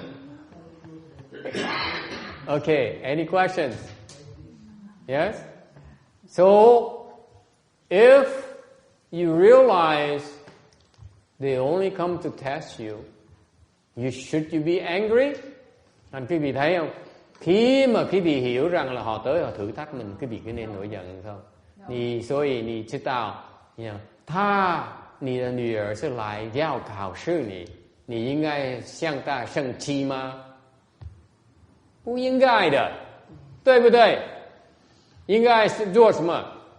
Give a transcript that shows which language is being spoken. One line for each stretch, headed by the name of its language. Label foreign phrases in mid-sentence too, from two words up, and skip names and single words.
English: Okay, any questions? Yes? So, if you realize they only come to test you, should you be angry?
Vietnamese: Anh quý vị thấy không? Khi mà quý vị hiểu rằng là họ tới họ thử thách mình, quý vị cứ nên nổi giận không?
Chinese: 所以你知道，你的女儿是来要考试你应该向她生气吗？不应该的，对不对？应该是做什么？